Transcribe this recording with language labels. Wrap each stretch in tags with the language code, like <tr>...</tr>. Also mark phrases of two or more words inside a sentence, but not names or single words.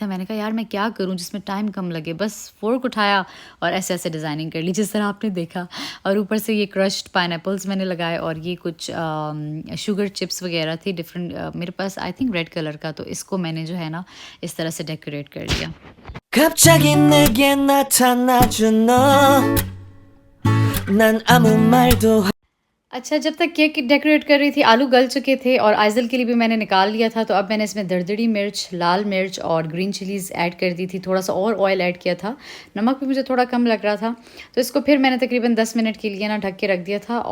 <hi>मैंने कहा यार मैं क्या करूं जिसमें टाइम कम लगे, बस फ़ोर्क उठाया और ऐसे डिज़ाइनिंग कर ली जिस तरह आपने देखा। और ऊपर से ये</hi> <en>crushed pineapples</en> <hi>मैंने लगाए और ये कुछ</hi> <en>sugar chips</en> <hi>वगैरह थी डिफरेंट, मेरे पास</hi> <en>I think red color</en> <hi>का, तो इसको मैंने जो है ना इस तरह से डेकोरेट कर लिया।</hi> <ko>갑자기 내게 나타나준 너 난 아무 말도</ko> <hi>अच्छा, जब तक</hi> <en>cake decorate</en> <hi>कर रही थी आलू गल चुके थे और आइज़ल के लिए भी मैंने निकाल लिया था। तो अब मैंने इसमें दरदरी मिर्च, लाल मिर्च और</hi> <en>green chillies add</en> <hi>कर दी थी। थोड़ा सा और</hi> <en>oil add</en> <hi>किया था, नमक भी मुझे थोड़ा कम लग रहा था तो इसको फिर मैंने तकरीबन 10 मिनट के लिए ना ढक के रख दिया था।</hi>